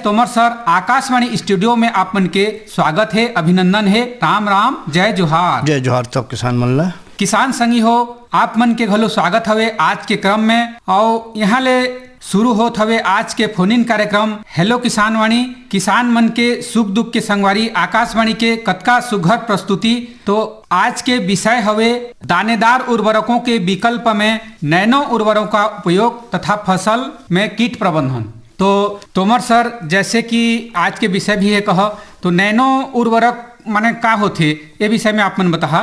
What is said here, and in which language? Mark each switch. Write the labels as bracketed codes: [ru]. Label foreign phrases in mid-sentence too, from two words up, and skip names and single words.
[hne] तोमर सर, आकाशवाणी स्टूडियो में आप मन के स्वागत है, अभिनंदन है, राम राम जय जोहार। जय जोहार। तो किसान मल्ला किसान संगी हो आप मन के घलो स्वागत हवे आज के क्रम में। और यहाँ ले शुरू होत हवे आज के फोन इन कार्यक्रम हेलो किसान वाणी। किसान मन के सुख दुख के संगवारी आकाशवाणी के कतका सुघर प्रस्तुति। तो आज के विषय हवे दानेदार उर्वरकों के विकल्प में नैनो उर्वरकों का उपयोग तथा फसल में कीट प्रबंधन। तो तोमर सर, जैसे कि आज के विषय भी है कह, तो नैनो उर्वरक माने का होथे, ये विषय में आप मन बता।